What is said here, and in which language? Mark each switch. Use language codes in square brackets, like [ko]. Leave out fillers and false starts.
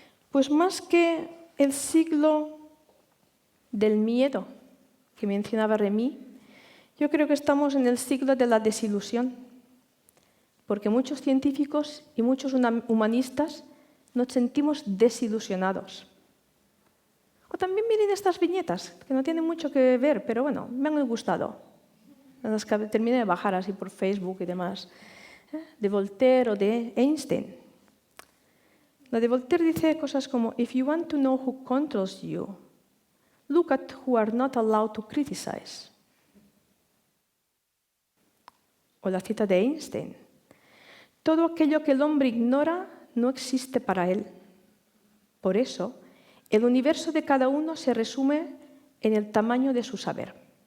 [es] Pues más que el siglo del miedo que mencionaba Remy, yo creo que estamos en el siglo de la desilusión, porque muchos científicos y muchos humanistas nos sentimos desilusionados. O también vienen estas viñetas, que no tienen mucho que ver, pero bueno, me han gustado. Las que terminé de bajar así por Facebook y demás, de Voltaire o de Einstein. [en] La de Voltaire dice cosas como, "If you want to know who controls you, look at who are not allowed to criticize." [es] O la cita de Einstein, "Todo aquello que el hombre ignora no existe para él. Por eso, el universo de cada uno se resume en el tamaño de su saber."